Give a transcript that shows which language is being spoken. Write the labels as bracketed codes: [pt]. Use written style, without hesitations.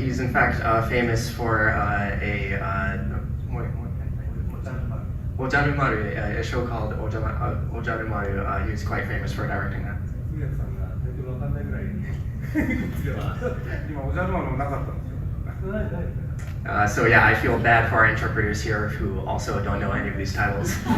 [en] He's in fact famous for a show called Ojarumaru. He was quite famous for directing that. [ja] 杉谷さんがタイトルわかんないぐらい今おじゃる丸もなかったんですよ。ないですね。 [en] So yeah, I feel bad for our interpreters here who also don't know any of these titles.